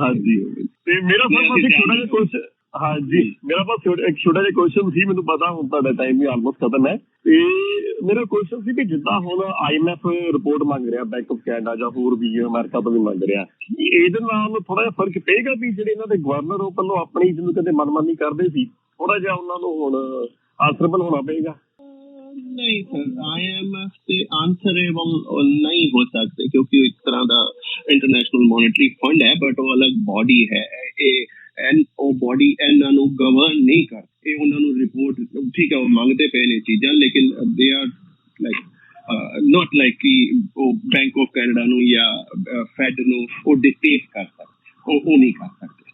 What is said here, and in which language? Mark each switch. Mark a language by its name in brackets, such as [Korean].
[Hindi] हाँ जी, ਤੇ ਮੇਰਾ ਸਰ ਬਸ ਇੱਕ ਛੋਟਾ ਜਿਹਾ ਕੁਐਸਚਨ, हाँ जी, मेरा बस एक छोटा जिहा क्वेश्चन [Punjabi] ਸੀ, ਮੈਨੂੰ ਪਤਾ ਹੁਣ ਤੁਹਾਡਾ ਟਾਈਮ ਵੀ ਆਲਮੋਸਟ ਖਤਮ ਹੈ, ਤੇ ਮੇਰਾ ਕੁਐਸਚਨ ਸੀ ਵੀ ਜਿੱਦਾਂ ਹੁਣ IMF ਰਿਪੋਰਟ ਮੰਗ ਰਿਹਾ ਬੈਂਕ ਆਫ ਕੈਨੇਡਾ ਜਾਂ ਹੋਰ ਵੀ ਅਮਰੀਕਾ ਤੋਂ ਵੀ ਮੰਗ ਰਿਹਾ, ਇਹਦੇ ਨਾਲ ਥੋੜਾ ਜਿਹਾ ਫਰਕ ਪਏਗਾ ਵੀ ਜਿਹੜੇ ਇਹਨਾਂ ਦੇ ਗਵਰਨਰ ਉਹ ਪਹਿਲਾਂ ਆਪਣੀ ਜਿਹਨੂੰ ਕਹਿੰਦੇ ਮਨਮਾਨੀ ਕਰਦੇ ਸੀ, ਥੋੜਾ ਜਿਹਾ ਉਹਨਾਂ ਨੂੰ ਹੁਣ ਆਂਸਰੇਬਲ ਹੋਣਾ ਪਏਗਾ? [Hindi] नहीं सर, IMF से आंसरेबल नहीं हो सकते क्योंकि एक तरह का इंटरनेशनल मॉनेटरी फंड है, बट वो अलग बॉडी है, [Punjabi] ਉਹ ਬੋਡੀ ਇਹਨਾਂ ਨੂੰ ਗਵਰਨ ਨਹੀਂ ਕਰਦੀ। ਇਹ ਉਹਨਾਂ ਨੂੰ ਰਿਪੋਰਟ ਠੀਕ ਹੈ ਉਹ ਮੰਗਦੇ ਪਏ ਨੇ ਚੀਜ਼ਾਂ, ਲੇਕਿਨ [English] they are like not like [Punjabi] ਕਿ ਉਹ ਬੈਂਕ ਆਫ ਕੈਨੇਡਾ ਨੂੰ ਜਾਂ ਫੈਡ ਨੂੰ ਉਹ ਡਿਕਟੇਟ ਕਰ ਸਕਦੇ, ਉਹ ਨਹੀਂ ਕਰ ਸਕਦੇ।